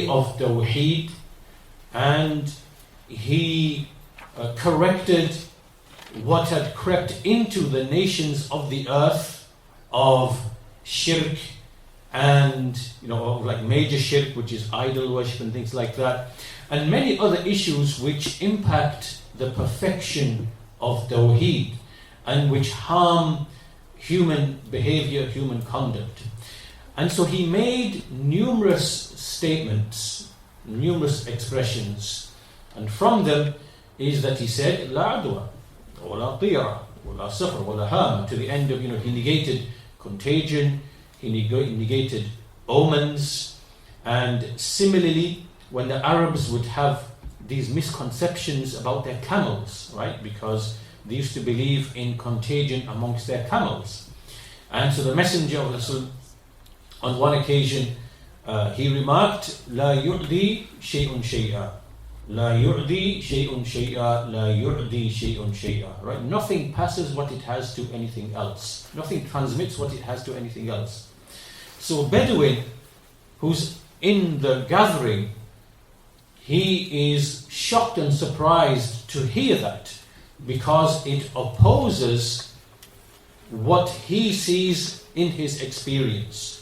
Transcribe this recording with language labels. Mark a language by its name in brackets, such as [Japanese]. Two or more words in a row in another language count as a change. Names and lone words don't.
[English] of Tawheed, and he corrected what had crept into the nations of the earth of shirk and, like major shirk, which is idol worship and things like that, and many other issues which impact the perfection of Tawheed and which harm human behavior, human conduct. And so he made numerous statements, numerous expressions, and from them is that he said, [Arabic] لا عدوى ولا طيرة ولا صفر ولا هام, [English] to the end of, he negated contagion, he negated omens, and similarly, when the Arabs would have these misconceptions about their camels, right, because they used to believe in contagion amongst their camels. And so the Messenger of Allah, on one occasion, he remarked, [Arabic] لا يعدي شيء شيئا. لا يعدي شيء شيئا. لا يعدي شيء شيئا. [English] Right? Nothing passes what it has to anything else. Nothing transmits what it has to anything else. So a Bedouin who's in the gathering, he is shocked and surprised to hear that, because it opposes what he sees in his experience.